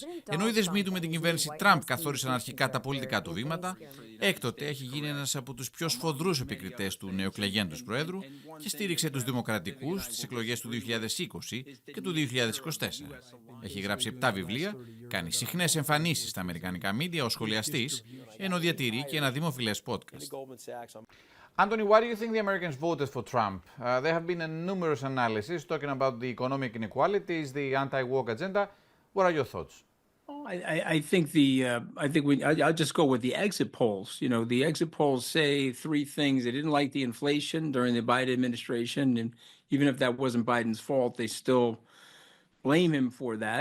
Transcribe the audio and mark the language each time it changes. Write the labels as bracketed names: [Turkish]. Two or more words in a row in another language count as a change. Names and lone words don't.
[Greek] Ενώ οι δεσμοί του με την κυβέρνηση Τραμπ καθόρισαν αρχικά τα πολιτικά του βήματα, έκτοτε έχει γίνει ένας από τους πιο σφοδρούς επικριτές του νεοεκλεγέντος Προέδρου και στήριξε τους δημοκρατικούς στις εκλογές του 2020 και του 2024. Έχει γράψει 7 βιβλία, κάνει συχνές εμφανίσεις στα αμερικανικά μίντια ως σχολιαστής, ενώ διατηρεί και ένα δημοφιλές podcast. Άντονι, [English] why do you think the Americans voted for Trump? There have been numerous analyses talking about the economic inequalities, the anti-woke agenda. What are your thoughts? I think I'll just go with the exit polls. You know, the exit polls say three things. They didn't like the inflation during the Biden administration, and even if that wasn't Biden's fault, they still blame him for that.